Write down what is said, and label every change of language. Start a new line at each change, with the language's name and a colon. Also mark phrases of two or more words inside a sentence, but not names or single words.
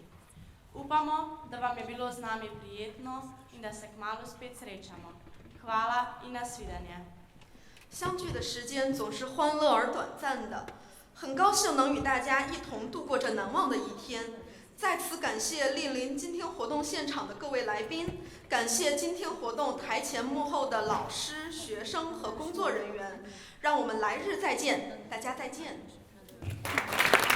Slovenian: Upamo, da vam je bilo z nami prijetno in da se kmalu spet srečamo. Hvala in nasvidenje.
Chinese: 相聚的时间总是欢乐而短暂的，很高兴能与大家一同度过这难忘的一天。再次感谢莅临今天活动现场的各位来宾，感谢今天活动台前幕后的老师、学生和工作人员。让我们来日再见，大家再见。